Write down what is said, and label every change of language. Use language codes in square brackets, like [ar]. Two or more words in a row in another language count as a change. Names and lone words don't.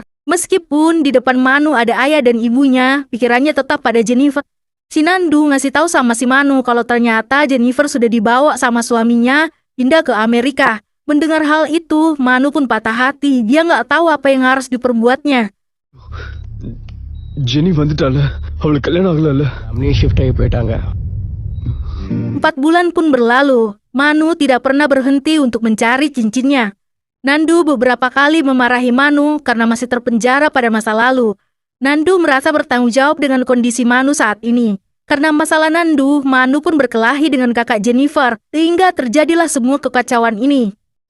[id] Meskipun di depan Manu ada ayah dan ibunya, pikirannya tetap pada Jennifer. Si Nandu ngasih tahu sama si Manu kalau ternyata Jennifer sudah dibawa sama suaminya pindah ke Amerika. Mendengar hal itu, Manu pun patah hati. Dia nggak tahu apa yang harus diperbuatnya. [ta] Jenny வந்துட்டால அவளுக்கு கல்யாணம் ஆகலல்ல. அப்படியே ஷிஃப்ட் ஆகி போயிட்டாங்க. [id] 4 bulan pun berlalu. Manu tidak pernah berhenti untuk mencari cincinnya. Nandu beberapa kali memarahi Manu karena masih terpenjara pada masa lalu. Nandu merasa bertanggung jawab dengan kondisi Manu saat ini. Karena masalah Nandu, Manu pun berkelahi dengan kakak Jennifer, sehingga terjadilah semua kekacauan ini.